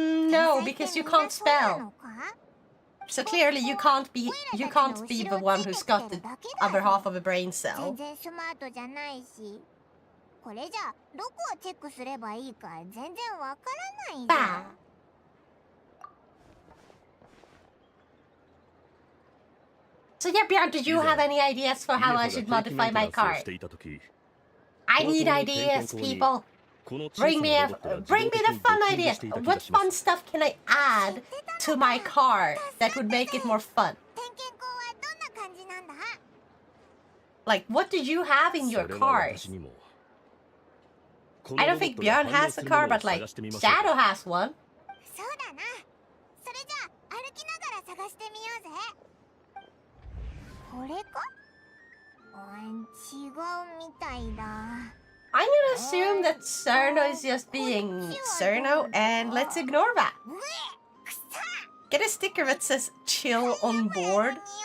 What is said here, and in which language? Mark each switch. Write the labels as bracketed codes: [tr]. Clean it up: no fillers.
[en] No, because you can't spell. So clearly you can't be the one who's got the other half of a brain cell. [ja] 全然スマートじゃないし、これじゃどこをチェックすればいいか全然わからないじゃん。 [en] So yeah, Björn, did you have any ideas for how I should modify my car? I need ideas, people. Bring me the fun ideas. What fun stuff can I add to my car that would make it more fun? [ja] 点検口はどんな感じなんだ？ [en] Like, what do you have in your cars? I don't think Björn has a car, but like, Shadow has one. [ja] そうだな。それじゃあ歩きながら探してみようぜ。これか？違うみたいだ。 [en] I'm gonna assume that Cerno is just being Cerno, and let's ignore that. Get a sticker that says chill on board.